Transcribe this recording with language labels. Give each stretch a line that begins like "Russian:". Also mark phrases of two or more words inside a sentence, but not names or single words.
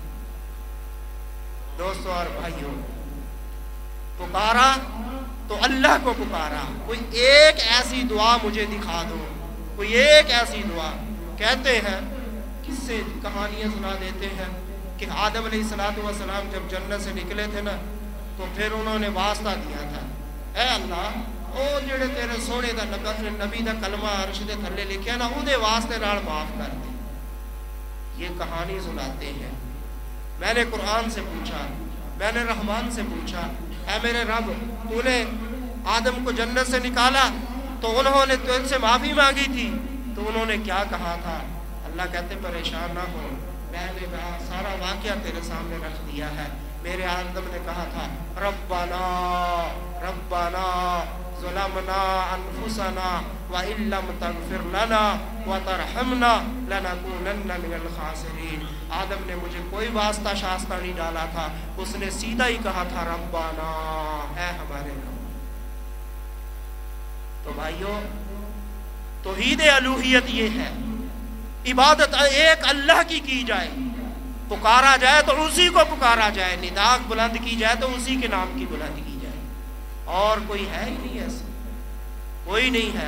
Urdu: دوستو اور بھائیوں، پکارا تو اللہ کو پکارا، کوئی ایک ایسی دعا مجھے دکھا دو، کوئی ایک ایسی دعا۔ کہتے ہیں، کس سے کہانیاں سنا دیتے ہیں کہ آدم علیہ السلام جب جنت سے نکلے تھے نا، تو پھر انہوں نے واسطہ دیا تھا، اے اللہ
Punjabi: او جڑے تیرے سونے دا نبی دا کلمہ عرش دے تھلے لکھیا نا، او دے واسطے نال معاف کر دے۔
Urdu: یہ کہانی سناتے ہیں۔ میں نے قرآن سے پوچھا، میں نے رحمان سے پوچھا، اے میرے رب، تو نے آدم کو جنت سے نکالا تو انہوں نے تو ان سے معافی مانگی تھی، تو انہوں نے کیا کہا تھا؟ اللہ کہتے پریشان نہ ہو، میں نے کہا سارا واقعہ تیرے سامنے رکھ دیا ہے۔ میرے آدم نے کہا تھا،
Arabic: ربنا ربنا ظلمنا انفسنا وان لم تغفر لنا وترحمنا لنكونن من الخاسرین۔
Urdu: آدم نے مجھے کوئی واسطہ شاستہ نہیں ڈالا تھا، اس نے سیدھا ہی کہا تھا ربنا، اے ہمارے رب۔ تو بھائیوں، توحید الوہیت یہ ہے، عبادت ایک اللہ کی جائے، پکارا جائے تو اسی کو پکارا جائے، نداء بلند کی جائے تو اسی کے نام کی بلند کی جائے، اور کوئی ہے ہی نہیں ایسا، کوئی نہیں ہے۔